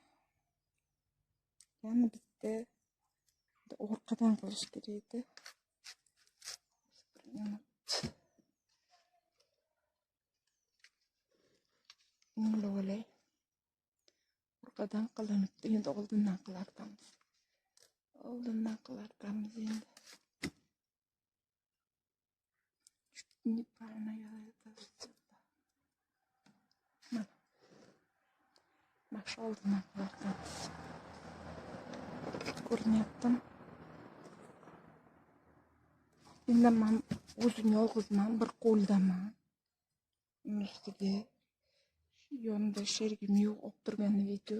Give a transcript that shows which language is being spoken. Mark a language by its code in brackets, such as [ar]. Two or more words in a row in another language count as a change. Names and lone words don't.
[uz] Yana bitta orqadan qilish kerak edi. Olay. Orqadan qilinibdi. Endi oldindan qilarkanmiz. Endi. [ru] Неправильно я это сделала. [uz] Mash oldindan qilarkanmiz. Ko'rinyaptimi? Endi men o'zim yolg'izman, bir qo'ldaman. Ustiga yonida sherigim yo'q, olib turgan video.